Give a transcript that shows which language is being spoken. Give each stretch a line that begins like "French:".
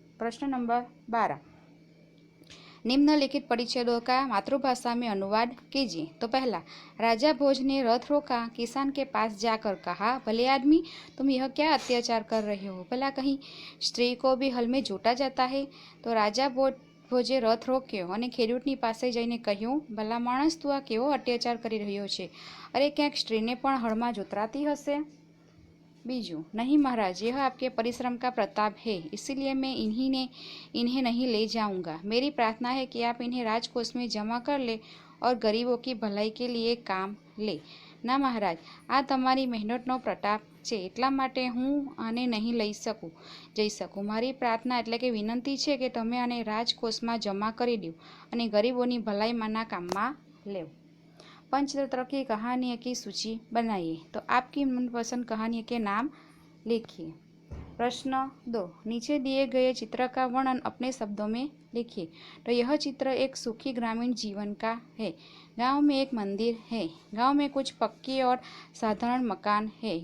Hindi: प्रश्न नंबर 12, निम्नलिखित परिच्छेदों का मातृभाषा में अनुवाद कीजिए। तो पहला, राजा भोज ने रथ रोका, किसान के पास जाकर कहा, भले आदमी, तुम यह क्या अत्याचार कर रहे हो? भला कहीं स्त्री को भी हल में जोता जाता है?
Gujarati: तो राजा ભોજે રથ રોક્યો અને ખેડૂતની પાસે જઈને કહ્યું, ભલા માણસ, તું આ કેવો અત્યાચાર કરી રહ્યો છે? અરે ક્યાંક સ્ત્રીને પણ હળમાં જોતરાતી હશે?
Hindi: बीजू, नहीं महाराज, यह आपके परिश्रम का प्रताप है, इसीलिए मैं इन्हें नहीं ले जाऊंगा। मेरी प्रार्थना है कि आप इन्हें राजकोष में जमा कर ले और गरीबों की भलाई के लिए काम ले।
Gujarati: ना महाराज, आ तमारी मेहनतनो प्रताप છે, એટલા માટે હું આને નહીં જઈ શકું। મારી પ્રાર્થના એટલે કે વિનંતી છે કે તમે આને રાજકોષમાં જમા કરી દો અને ગરીબોની ભલાઈમાંના કામમાં લેવ।
Hindi: पंचतंत्र की कहानियों की सूची बनाइए। तो आपकी मनपसंद कहानी के नाम लिखिए। प्रश्न 2, नीचे दिए गए चित्र का वर्णन अपने शब्दों में लिखिए। तो यह चित्र एक सुखी ग्रामीण जीवन का है। गांव में एक मंदिर है। गांव में कुछ पक्के और साधारण मकान है।